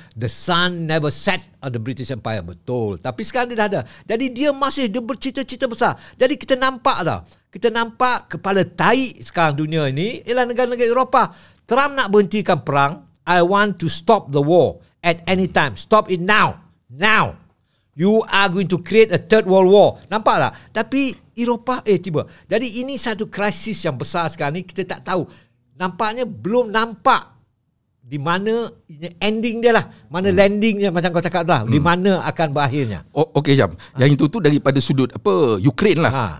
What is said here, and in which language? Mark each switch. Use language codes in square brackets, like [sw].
[en] The sun never set on the British Empire. [ms] Betul. Tapi sekarang dia dah ada. Jadi dia bercita-cita besar. Jadi kita nampak kepala taik sekarang dunia ini ialah negara-negara Eropah. Trump nak berhentikan perang. [en] I want to stop the war at any time. Stop it now. Now. You are going to create a third world war. [ms] Nampak tak? Tapi Eropah tiba. Jadi ini satu krisis yang besar sekarang ni. Kita tak tahu. Nampaknya belum nampak di mana ending dia lah. Mana landing dia macam kau cakap tu lah. Di mana akan berakhirnya. Okey Jam. Yang itu tu daripada sudut Ukraine lah.